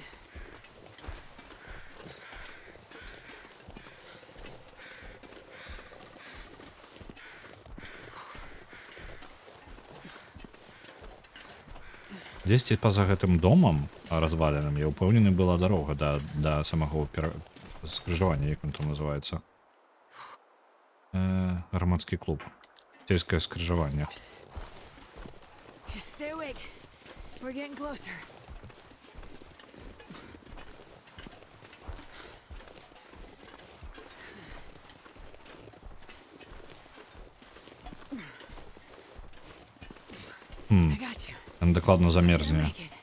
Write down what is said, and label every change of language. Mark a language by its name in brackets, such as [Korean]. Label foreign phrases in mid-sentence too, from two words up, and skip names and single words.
[Belarusian] Дзесьці па-за гэтым домам разваленым, я ўпэўнены, была дарога да самого скрыжавання, як он там называецца. Грамадскі клуб. Сельскае скрыжаванне. [English] Just stay awake. We're getting closer. I got you. [Belarusian] Ён дакладна [English] You'll [Belarusian] замерзне, [English] make it.